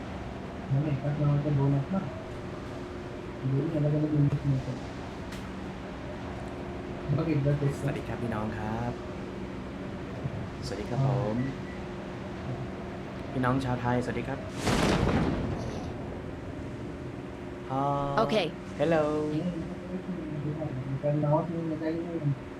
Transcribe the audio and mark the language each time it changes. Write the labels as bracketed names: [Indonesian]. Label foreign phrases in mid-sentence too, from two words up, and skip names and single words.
[Marathi] एकाच नावाच्या दोन आहेत ना दोन्ही अलग अलग इन्व्हेस्टमेंट आहेत बघ एकदा ส तेच [Thai] วัสดีครับพี่น้องครับ สวัสดีครับผม พี่น้องชาวไทย สวัสดีครับฮ Okay. ฮัลโหล [Marathi] कारण नावात नाही काही नाही